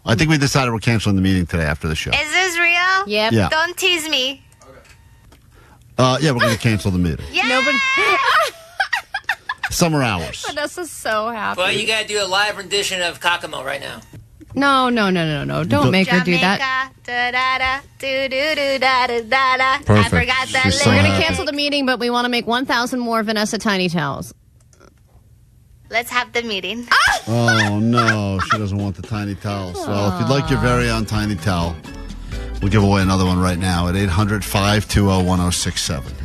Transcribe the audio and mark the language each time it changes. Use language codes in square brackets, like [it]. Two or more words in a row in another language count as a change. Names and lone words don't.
[en] I think we decided we're canceling the meeting today after the show. Is this real? Yep. Yeah. Don't tease me. Yeah, we're going to cancel the meeting. Yeah. Nobody. Summer hours. Vanessa's so happy. Well, you got to do a live rendition of Kokomo right now. No. Don't make her do that. Da-da-da, do-do-do-da-da-da-da. Perfect. I forgot that She's so We're going to happy. cancel the meeting, but we want to make 1,000 more Vanessa tiny towels. Let's have the meeting. Oh, no. She doesn't want the tiny towels. Well, if you'd like your very own tiny towel, we'll give away another one right now at 800-520-1067.